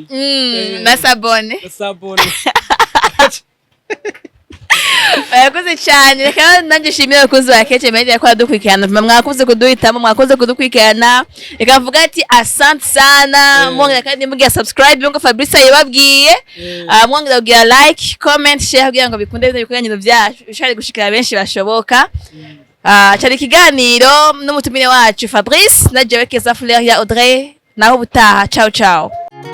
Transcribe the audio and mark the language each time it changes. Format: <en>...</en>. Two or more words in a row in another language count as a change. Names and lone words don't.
<rn>Na sabone. Urakoze cyane. Reka nanje shimira abakunzi ba Keja Media kwa dukurikirana. Mwakoze kuduhitamo, mwakoze kudukurikirana. Reka mvuga ati</rn> <sw>asante sana.</sw> <rn>Mwongera kandi mugiye subscribe ngo Fabrice yababwiye. Mwongera kugira</rn> <en>like, comment, share</en> <rn>kugira ngo bikunde ibiganiro byacu. Ushari gushikira benshi bashoboka. Cyari ikiganiro n'umutumire wacu Fabrice na jewe Keza ya Audrey naho butaha.</rn> <it>Ciao ciao.</it>